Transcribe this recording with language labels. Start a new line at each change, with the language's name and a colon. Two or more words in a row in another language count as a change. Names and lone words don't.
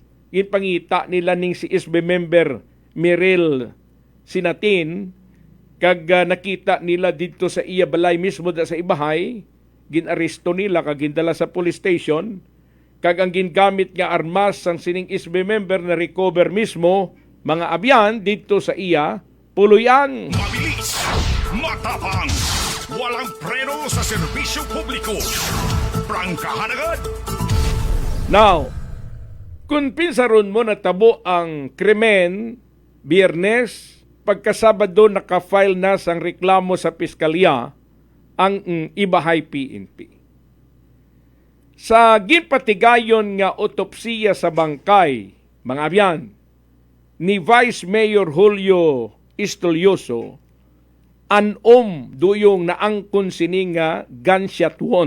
Hiligaynon: Ginpangita nila ning si SB member Miril Sinatin, kag nakita nila dito sa iya balay mismo sa Ibahay, ginaresto nila kag gindala sa police station, kag ang gingamit nga armas sang sining SB member na recover mismo, mga abyan dito sa iya, puluyan.
Filipino: Mabilis, matapang, walang preno sa serbisyo publiko. Prangkahan agad.
English: Now,
Hiligaynon: kung pinsaron mo natabo ang krimen, Biyernes, pagkasabado naka-file na sang reklamo sa piskalya ang Ibahay PNP. Sa ginpatigayon nga otopsiya sa bangkay, mga abyan, ni Vice Mayor Julio Istolioso, duyong naangkon sini nga gunshot wound.